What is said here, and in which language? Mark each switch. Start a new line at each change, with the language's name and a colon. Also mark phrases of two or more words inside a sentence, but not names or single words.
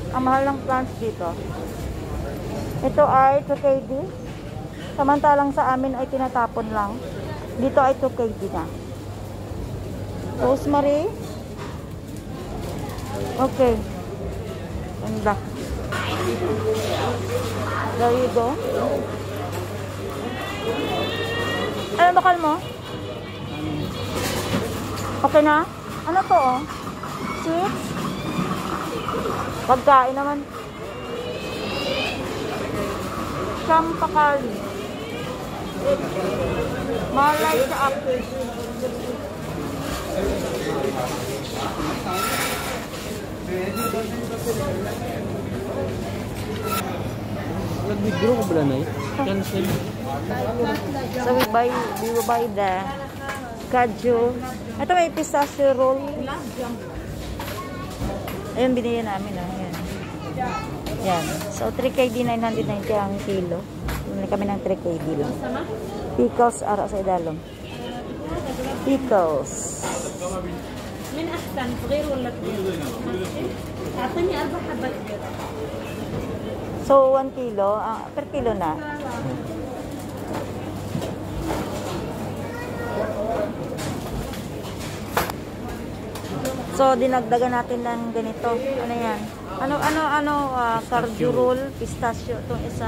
Filipino: Ang mahal ng plants dito. Ito ay 2KD. Samantalang sa amin ay tinatapon lang. Dito ay 2KD na. Rosemary. Okay. Ganda.
English: There you go.
Filipino: Ano bakal mo? Okay na? Ano to, oh? Sweets? Pagkain naman. Champakali. Malay sa apple. Nag-withdraw ko ba na eh? Cancel.
English: So we will buy the kaju.
Filipino: Ito may pistachio roll. Ayun, binili namin. Ayan. Yan. So 3KD 990 ang kilo. Bumili kami ng 3KD lang. Pickles
Hiligaynon: ara sa idalom.
Filipino: Pickles.
Arabic: من أحسن صغير ولا كبير؟ أعطيني 4 حبات.
Filipino: So 1 kilo, per kilo na. So dinagdagan natin ng ganito. Ano yan? Cardio roll, pistachio itong isa.